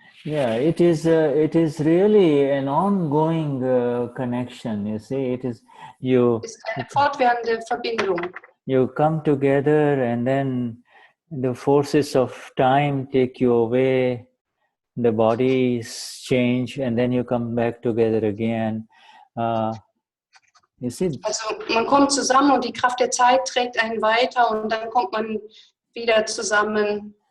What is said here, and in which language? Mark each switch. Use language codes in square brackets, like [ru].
[en] Yeah, it is really an ongoing connection, you see. It is [de] eine fortwährende Verbindung. [en] You come together and then the forces of time take you away, the bodies change, and then you come back together again. You see? [de] Also man kommt zusammen und die Kraft der Zeit trägt einen weiter und dann kommt man wieder zusammen.